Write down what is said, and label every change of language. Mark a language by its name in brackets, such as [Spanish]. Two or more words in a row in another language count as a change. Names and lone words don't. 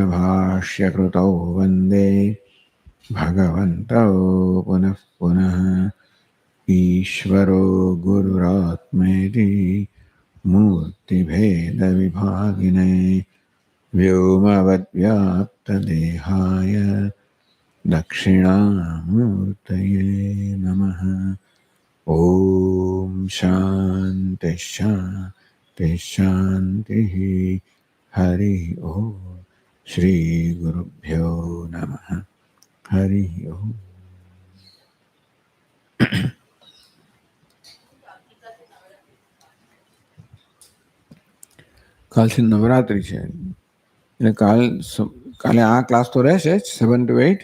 [Sanskrit] भाष्य कृतौ वन्दे भगवन्तौ पुनः पुनः ईश्वरो गुरुरात्मेति मूर्ति भेद विभागिने व्योमवद् व्याप्त देहाय दक्षिणामूर्तये नमः. ॐ शान्ति शान्ति शान्ति. हरि ॐ. श्री गुरुभ्यो नमः. हरि ॐ. [Gujarati] કાલથી નવરાત્રિ છે એટલે કાલે આ ક્લાસ તો રહેશે જ 7 to 8.